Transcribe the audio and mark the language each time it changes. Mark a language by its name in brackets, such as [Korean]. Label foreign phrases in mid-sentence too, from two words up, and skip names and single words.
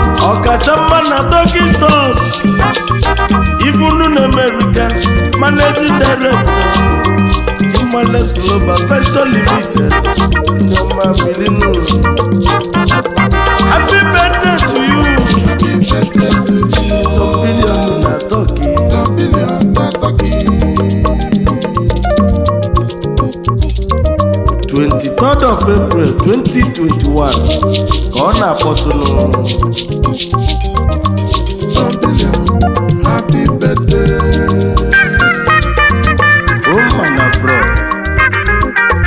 [Igbo] Ọkacha mma na Turkish Doors. [English] Even na America, Managing Director, Humales Global Venture Limited. [Igbo] Ndị ọma bili nụ. [English] Happy birthday to you. Happy birthday to you. Don Billion na Turkey. Don Billion na Turkey. Twenty-third of April twenty twenty-one, [Igbo] ka ọ na-akpọtụnụ. [English] Don Billion, happy birthday. Home and abroad.